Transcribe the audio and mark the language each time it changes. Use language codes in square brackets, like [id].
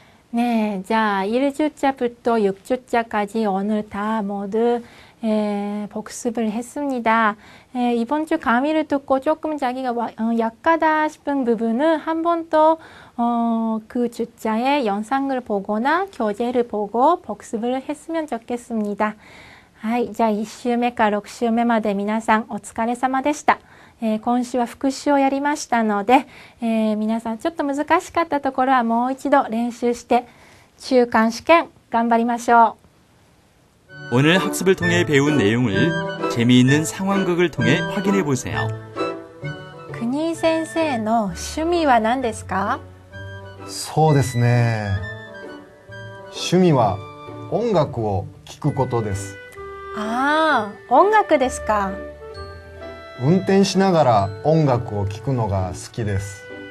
[ko] 네, 자 1주자부터 6주자까지 오늘 다 모두 복습을 했습니다. 이번 주 강의를 듣고 조금 자기가 약하다 싶은 부분은 한 번 더 그 주자의 영상을 보거나 교재를 보고 복습을 했으면 좋겠습니다. [ja] はい、じゃあ1週目から6週目まで皆さんお疲れ様でした。今週は復習をやりましたので、皆さんちょっと難しかったところはもう一度練習して中間試験頑張りましょう。 [ko] 오늘 학습을 통해 배운 내용을 재미있는 상황극을 통해 확인해 보세요. [ja] 国井先生の趣味は何ですか？そうですね。趣味は音楽を聴くことです。ああ、音楽ですか。運転しながら音楽を聴くのが好きです。